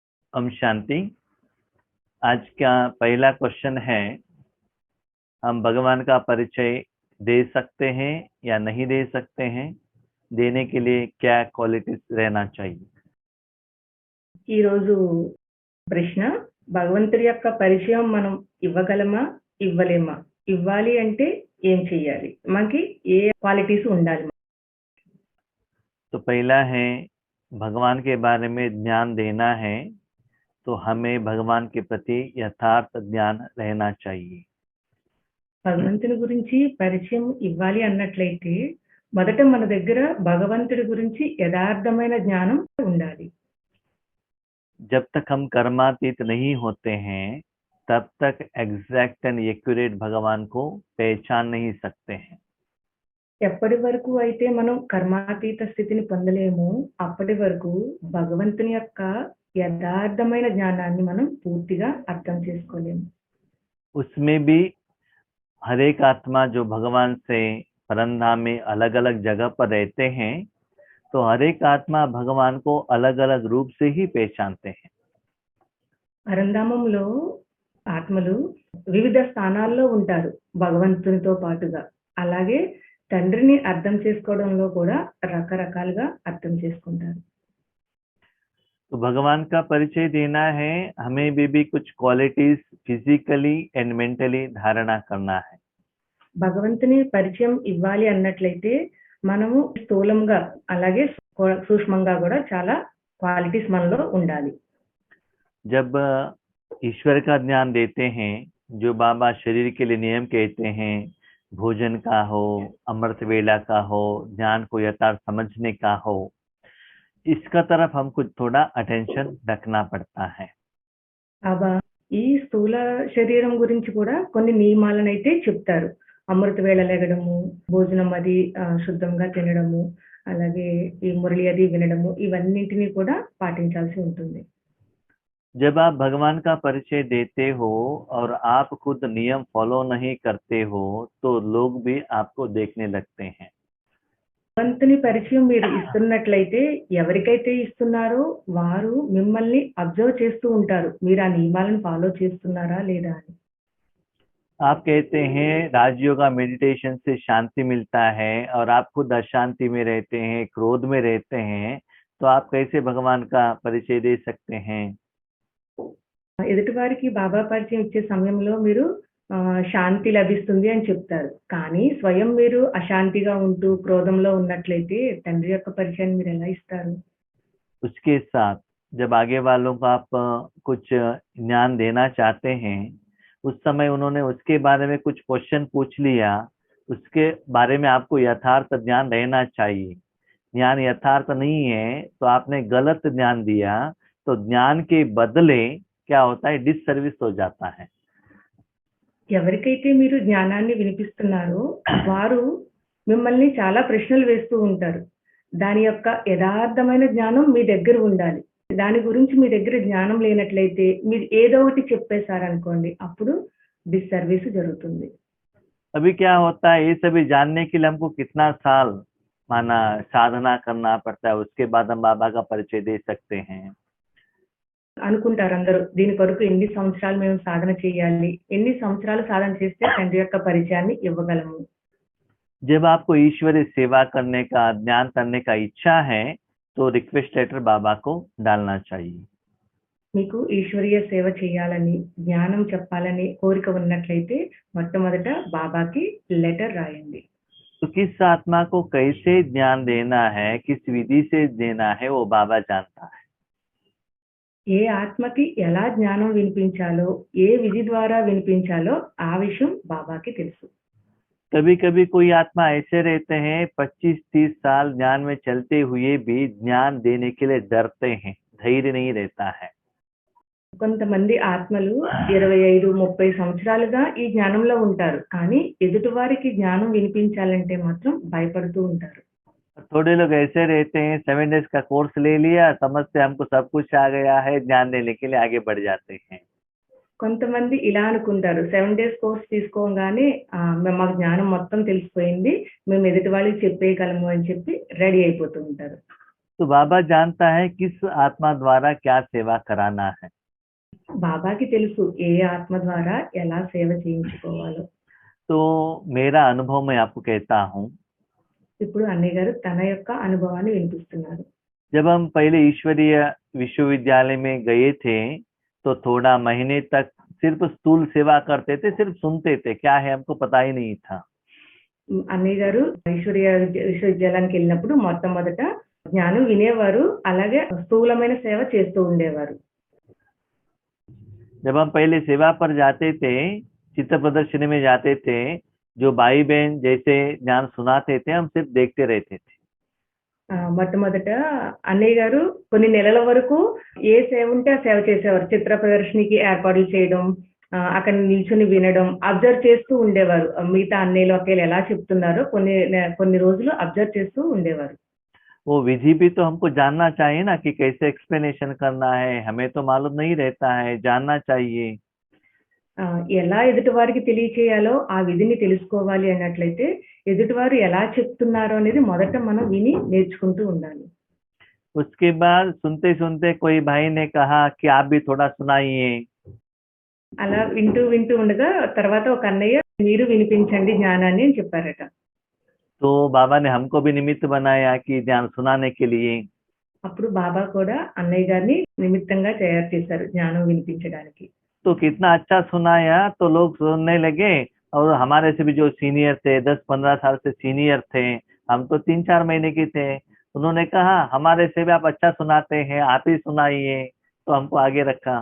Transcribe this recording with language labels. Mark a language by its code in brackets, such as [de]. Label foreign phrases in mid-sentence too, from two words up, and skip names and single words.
[hi] ओम शांति। आज का पहला क्वेश्चन है, हम भगवान का परिचय दे सकते हैं या नहीं दे सकते हैं? देने के लिए क्या क्वालिटीज रहना चाहिए? [te] ఈ రోజు ప్రశ్న, భగవంతుడి యొక్క పరిచయం మనం ఇవ్వగలమా, ఇవ్వలేమా? ఇవ్వాలి అంటే ఏం చేయాలి? మనకి ఏ క్వాలిటీస్ ఉండాలి? [hi] तो पहला है, भगवान के बारे में ज्ञान देना है तो हमें भगवान के प्रति यथार्थ ज्ञान रहना चाहिए। [te] భగవంతుని గురించి పరిచయం ఇవ్వాలి అన్నట్లయితే మొదట మన దగ్గర భగవంతుడి గురించి యథార్థమైన జ్ఞానం ఉండాలి. [hi] जब तक हम कर्मातीत नहीं होते हैं तब तक [en] exact and accurate [hi] भगवान को पहचान नहीं सकते हैं। [te] ఎప్పటి వరకు అయితే మనం కర్మాతీత స్థితిని పొందలేమో అప్పటి వరకు భగవంతుని యొక్క యథార్థమైన జ్ఞానాన్ని మనం పూర్తిగా అర్థం చేసుకోలేము. [hi] उसमें भी हर एक आत्मा जो भगवान से परमधाम में अलग अलग जगह पर रहते हैं, तो हर एक आत्मा भगवान को अलग अलग रूप से ही पहचानते हैं। [te] పరంధామంలో ఆత్మలు వివిధ స్థానాల్లో ఉంటారు భగవంతునితో పాటుగా. అలాగే తండ్రిని అర్థం చేసుకోవడంలో కూడా రకరకాలుగా అర్థం చేసుకుంటారు. [hi] तो भगवान का परिचय देना है, हमें भी कुछ [en] qualities physically and mentally [hi] धारणा करना है। [te] భగవంతుని పరిచయం ఇవ్వాలి అన్నట్లయితే మనము స్థూలంగా అలాగే సూక్ష్మంగా కూడా చాలా క్వాలిటీస్ మనలో ఉండాలి. [hi] जब ईश्वर का ज्ञान देते हैं, जो बाबा शरीर के लिए नियम कहते हैं, भोजन का हो, अमृत वेला का हो, ज्ञान को यथार्थ समझने का हो, इसका तरफ हमको थोड़ा अटेंशन रखना पड़ता है। [te] బాబా ఈ స్థూల శరీరం గురించి కూడా కొన్ని నియమాలను అయితే చెప్తారు. అమృత వేళ లెగడము, భోజనం అది శుద్ధంగా తినడము, అలాగే ఈ మురళి అది వినడము, ఇవన్నింటినీ కూడా పాటించాల్సి ఉంటుంది. [hi] जब आप भगवान का परिचय देते हो और आप खुद नियम फॉलो नहीं करते हो तो लोग भी आपको देखने लगते हैं। [te] భగవంతుని పరిచయం మీరు ఇస్తున్నట్లయితే ఎవరికైతే ఇస్తున్నారో వారు మిమ్మల్ని అబ్జర్వ్ చేస్తూ ఉంటారు, మీరు ఆ నియమాలను ఫాలో చేస్తున్నారా లేదా అని. [hi] आप कहते हैं राजयोगा मेडिटेशन से शांति मिलता है और आप खुद अशांति में रहते हैं, क्रोध में रहते हैं, तो आप कैसे भगवान का परिचय दे सकते हैं? [te] ఎదుటి వారికి బాబా పరిచయం ఇచ్చే సమయంలో మీరు శాంతి లభిస్తుంది అని చెప్తారు, కానీ స్వయం మీరు అశాంతిగా ఉంటూ క్రోధంలో ఉన్నట్లయితే తండ్రి యొక్క పరిచయాన్ని మీరు ఎలా ఇస్తారు? [hi] उसके साथ जब आगे वालों को आप कुछ ज्ञान देना चाहते हैं, उस समय उन्होंने उसके बारे में कुछ क्वेश्चन पूछ लिया, उसके बारे में आपको यथार्थ ज्ञान रहना चाहिए। ज्ञान यथार्थ नहीं है तो आपने गलत ज्ञान दिया, तो ज्ञान के बदले क्या होता है, डिससर्विस हो जाता है। [te] ఎవరికైతే మీరు జ్ఞానాన్ని వినిపిస్తున్నారో వారు మిమ్మల్ని చాలా ప్రశ్నలు వేస్తూ ఉంటారు. దాని యొక్క యథార్థమైన జ్ఞానం మీ దగ్గర ఉండాలి. దాని గురించి మీ దగ్గర జ్ఞానం లేనట్లయితే మీరు ఏదో ఒకటి చెప్పేశారనుకోండి, అప్పుడు డిస్సర్వీస్ జరుగుతుంది. [hi] अभी क्या होता है, ये सभी जानने के लिए हमको कितना साल माना साधना करना पड़ता है, उसके बाद हम बाबा का परिचय दे सकते हैं। [te] అనుకుంటారు అందరూ, దీని కొరకు ఎన్ని సంవత్సరాలు మేము సాధన చేయాలి, ఎన్ని సంవత్సరాలు సాధన చేస్తే తండ్రి యొక్క పరిచయాన్ని ఇవ్వగలము. [hi] जब आपको ईश्वरीय सेवा करने का, ज्ञान करने का इच्छा है तो [en] request letter [hi] बाबा को डालना चाहिए। [te] మీకు ఈశ్వరీయ సేవ చేయాలని, జ్ఞానం చెప్పాలని కోరిక ఉన్నట్లయితే మొట్టమొదట బాబాకి లెటర్ రాయండి. [hi] तो किस आत्मा को कैसे ज्ञान देना है, किस विधि से देना है, वो बाबा जानता है। [te] ఏ ఆత్మకి ఎలా జ్ఞానం వినిపించాలో, ఏ విధి ద్వారా వినిపించాలో ఆ విషయం బాబాకి తెలుసు. [hi] कभी कभी कोई आत्मा ऐसे रहते हैं 25-30 साल ज्ञान में चलते हुए भी ज्ञान देने के लिए डरते हैं, धैर्य नहीं रहता है। [te] కొంతమంది ఆత్మలు 25-30 సంవత్సరాలుగా ఈ జ్ఞానంలో ఉంటారు, కానీ ఎదుటి వారికి జ్ఞానం వినిపించాలంటే మాత్రం భయపడుతూ ఉంటారు. [hi] थोड़े लोग ऐसे रहते हैं 7 डेज का कोर्स ले लिया, समझते हमको सब कुछ आ गया है, ज्ञान देने के लिए आगे बढ़ जाते हैं। [te] కొంతమంది ఇలా అనుకుంటారు, 7 [en] days course [te] తీసుకోగానే మాకు జ్ఞానం మొత్తం తెలిసిపోయింది, మేము ఎదుటి వాళ్ళకి చెప్పేయగలము అని చెప్పి రెడీ అయిపోతూ ఉంటారు. [hi] तो बाबा जानता है किस आत्मा द्वारा क्या सेवा कराना है। [te] బాబాకి తెలుసు ఏ ఆత్మ ద్వారా ఎలా సేవ చేయించుకోవాలో. [hi] तो मेरा अनुभव मैं आपको कहता हूँ, [te] ఇప్పుడు అన్నయ్య గారు తన యొక్క అనుభవాన్ని వినిపిస్తున్నారు. [hi] जब हम पहले ईश्वरीय विश्वविद्यालय में गए थे तो थोड़ा महीने तक सिर्फ स्थूल सेवा करते थे, सिर्फ सुनते थे, क्या है हमको पता ही नहीं था। [te] అన్నయ్య గారు విశ్వవిద్యాలయానికి వెళ్ళినప్పుడు మొట్టమొదట జ్ఞానం వినేవారు, అలాగే స్థూలమైన సేవ చేస్తూ ఉండేవారు. [hi] जब हम पहले सेवा पर जाते थे, चित्र प्रदर्शनी में जाते थे, जो भाई बहन जैसे ज्ञान सुनाते थे हम सिर्फ देखते रहते थे। [te] మొట్టమొదట అన్నయ్య గారు కొన్ని నెలల వరకు ఏ సేవ ఉంటే ఆ సేవ చేసేవారు. చిత్ర ప్రదర్శనకి ఏర్పాట్లు చేయడం, అక్కడ నిల్చుని వినడం, అబ్జర్వ్ చేస్తూ ఉండేవారు. మిగతా అన్నయ్యలు అక్కలు ఎలా చెప్తున్నారో కొన్ని రోజులు అబ్జర్వ్ చేస్తూ ఉండేవారు. [hi] वो विधि भी तो हमको जानना चाहिए ना कि कैसे एक्सप्लेनेशन करना है, हमें तो मालूम नहीं रहता है, जानना चाहिए। [te] ఎలా ఎదుటివారికి తెలియచేయాలో ఆ విధిని తెలుసుకోవాలి అన్నట్లయితే ఎదుటివారు ఎలా చెప్తున్నారో అనేది మొదట మనం విని నేర్చుకుంటూ ఉండాలి. [hi] उसके बाद सुनते सुनते कोई भाई ने कहा कि आप भी थोड़ा सुनाइए। [te] అలా వింటూ వింటూ ఉండగా తర్వాత ఒక అన్నయ్య మీరు వినిపించండి జ్ఞానాన్ని అని చెప్పారట. [hi] तो बाबा ने हमको भी निमित्त बनाया कि ज्ञान सुनाने के लिए। [te] అప్పుడు బాబా కూడా అన్నయ్య గారిని నిమిత్తంగా తయారు చేశారు జ్ఞానం వినిపించడానికి. [hi] तो कितना अच्छा सुनाया, तो लोग सुनने लगे। और हमारे से भी जो सीनियर थे, 10-15 साल से सीनियर थे, हम तो 3-4 महीने के थे, उन्होंने कहा हमारे से भी आप अच्छा सुनाते हैं, आप ही सुनाइए, तो हमको आगे रखा।